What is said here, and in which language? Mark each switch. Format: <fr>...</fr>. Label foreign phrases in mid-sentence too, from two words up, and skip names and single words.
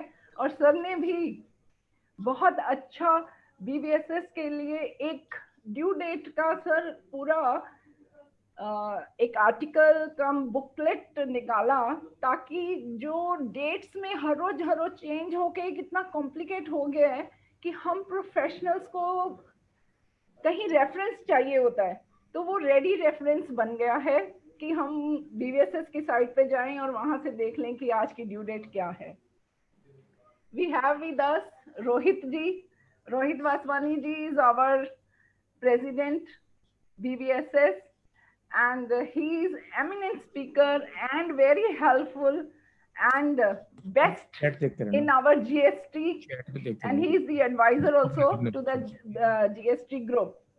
<hi>और सर ने भी बहुत अच्छा BVSS के लिए एक ड्यू डेट का सर पूरा एक</hi> <en>article cum booklet</en> <hi>निकाला, ताकि जो डेट्स में हर रोज चेंज होके कितना कॉम्प्लिकेट हो गया है कि हम प्रोफेशनल्स को कहीं रेफरेंस चाहिए होता है, तो वो</hi> <en>ready reference</en> <hi>बन गया है कि हम BVSS की साइट पे जाएं और वहां से देख लें कि आज की</hi> <en>due date</en> <hi>क्या है।</hi> <en>We have with us Rohit ji. Rohit Vaswani ji is our president BVSS, and he is eminent speaker and very helpful and best in our GST, and he is the advisor also to the GST group.</en>